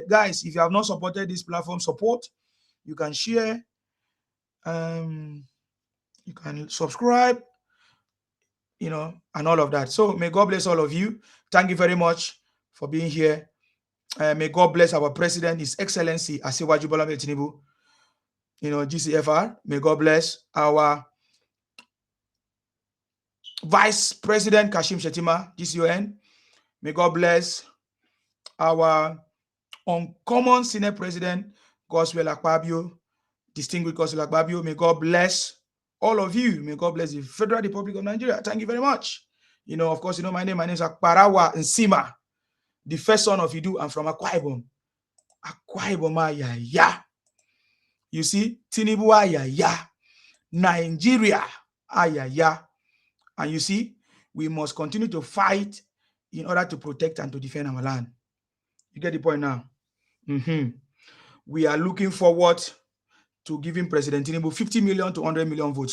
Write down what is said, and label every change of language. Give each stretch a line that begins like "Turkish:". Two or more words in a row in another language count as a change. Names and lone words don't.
English: Guys, if you have not supported this platform, support. You can share. You can subscribe, and all of that. So may God bless all of you. Thank you very much for being here. May God bless our president, His Excellency Asiwaju Bola Ahmed Tinubu, GCFR. May God bless our Vice President Kashim Shettima, GCON. May God bless our uncommon Senate President, Godswill Akpabio, distinguished Godswill Akpabio. May God bless all of you. May God bless the Federal Republic of Nigeria. Thank you very much. Of course, my name is Akparawa Nsima, the first son of Idu. I'm from Akwa Ibom. Akwa Ibom, ya. You see, Tinubu, ya. Nigeria, ya. And you see, we must continue to fight in order to protect and to defend our land. You get the point now? We are looking forward to giving President Tinubu 50 million to 100 million votes.